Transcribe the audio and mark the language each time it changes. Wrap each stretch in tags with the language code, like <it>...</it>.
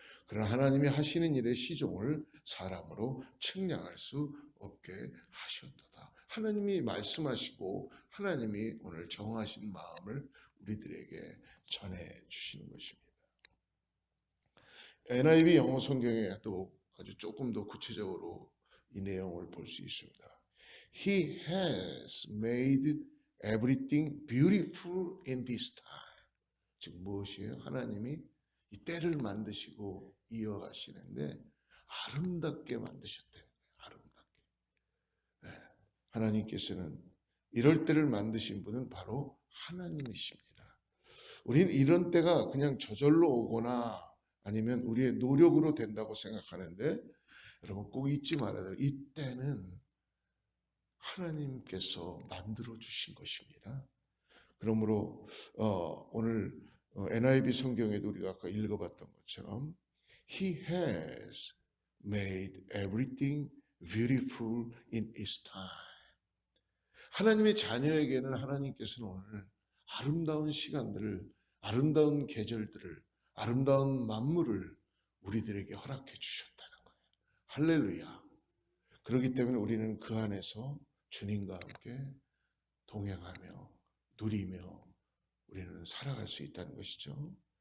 <ko>그러나 하나님이 하시는 일의 시종을 사람으로 측량할 수 없게 하셨도다. 하나님이 말씀하시고 하나님이 오늘 정하신 마음을 우리들에게 전해 주시는 것입니다. NIV 영어 성경에도 아주 조금 더 구체적으로 이 내용을 볼 수 있습니다.</ko> <en>He has made everything beautiful in this time.</en> <ko>즉 무엇이에요? 하나님이 이 때를 만드시고 이어가시는데 아름답게 만드셨대요. 아름답게. 네. 하나님께서는 이럴 때를 만드신 분은 바로 하나님이십니다. 우리는 이런 때가 그냥 저절로 오거나 아니면 우리의 노력으로 된다고 생각하는데 여러분 꼭 잊지 말아야 돼요. 이 때는 하나님께서 만들어 주신 것입니다. 그러므로 오늘 NIV 성경에도 우리가 아까 읽어봤던 것처럼</ko> <en>He has made everything beautiful in His time.</en> <ko>하나님의 자녀에게는 하나님께서는 오늘 아름다운 시간들을, 아름다운 계절들을, 아름다운 만물을 우리들에게 허락해 주셨다는 거예요. 할렐루야. 그렇기 때문에 우리는 그 안에서 주님과 함께 동행하며 누리며 우리는 살아갈 수 있다는 것이죠.</ko>